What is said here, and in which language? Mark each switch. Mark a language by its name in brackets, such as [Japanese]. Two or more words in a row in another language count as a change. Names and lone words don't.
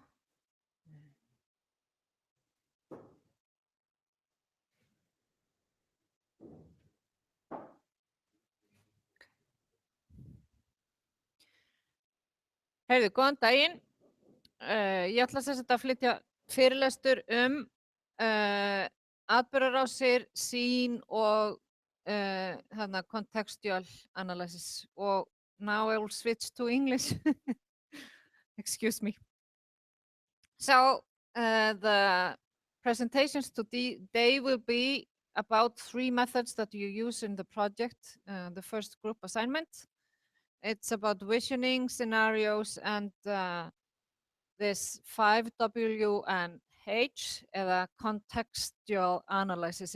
[Icelandic] Heyrðu, góðan daginn. Ég ætla sem sagt að flytja fyrirlestur atburðarásir, sýn og [English] contextual analysis. Og now I will switch to English. Excuse me. So the presentations today will be about 3 methods that you use in the project, the first group assignment. It's about visioning, scenarios, and this 5W and H, the contextual analysis.